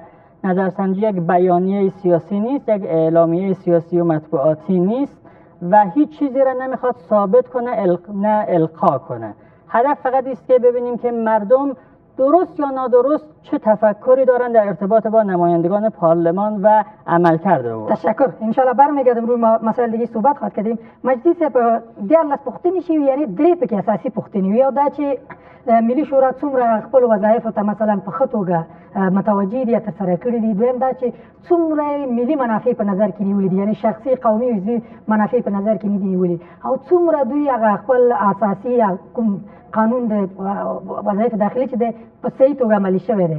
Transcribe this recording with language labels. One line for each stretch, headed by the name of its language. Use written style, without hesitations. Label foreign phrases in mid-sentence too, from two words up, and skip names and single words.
Persian: نظرسنجی یک بیانیه سیاسی نیست، یک اعلامیه سیاسی و مطبوعاتی نیست و هیچ چیزی را نمیخواد ثابت کنه نه القا کنه. هدف فقط است که ببینیم که مردم درست یا نادرست چه تفکری دارند در ارتباط با نمایندگان پارلمان و عملکرد او؟ تشکر. انشالله برمیگردم روی مسائل دیگه صحبت خواهد کردیم.
Pashto: مجلس په دیارلس پوښتنې شوي، یعنی درې پکې اساسي پوښتنې وي. یو دا چې ملي شورا څومره خپل وظایفو ته مثلا په ښه توګه متوجه دي یا ترسره کړي دي. دویم دا چې څومره ملي منافع په نظر کې نیولي دي، یعنی شخصي قومي حزبي منافع په نظر کې نه دي نیولي، او څومره دوی هغه خپل اساسي کوم قانون د وظایف داخلي چې دی په صحیح توګه عملي شوی دی.